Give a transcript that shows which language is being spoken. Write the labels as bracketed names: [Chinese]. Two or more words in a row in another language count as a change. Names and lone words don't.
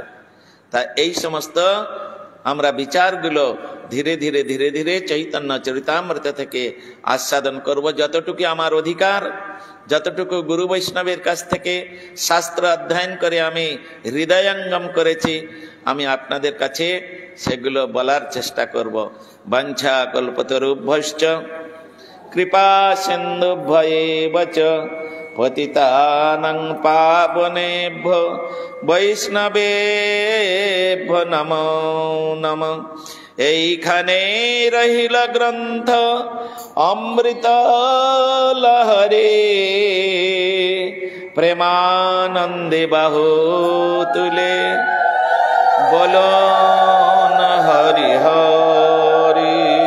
[Bangla] তা এই সমস্ত আমরা বিচারগুলো ধীরে ধীরে ধীরে ধীরে চৈতন্য চরিতামৃত থেকে আস্বাদন করব। যতটুকু আমার অধিকার, যতটুকু গুরু বৈষ্ণবের কাছ থেকে শাস্ত্র অধ্যয়ন করে আমি হৃদয়ঙ্গম করেছি, আমি আপনাদের কাছে সেগুলো বলার চেষ্টা করব। [Sanskrit] বাঞ্ছা কল্পতরুভ্যশ্চ কৃপা সিন্ধুভ্যেব চ পতিতানাং পাবনেভ্যো বৈষ্ণবেভ্যো নমো নমঃ। [Bangla] এইখানে রহিল গ্রন্থ অমৃত লহরে, প্রেমানন্দে বাহু তুলে বলো না হরি হরি।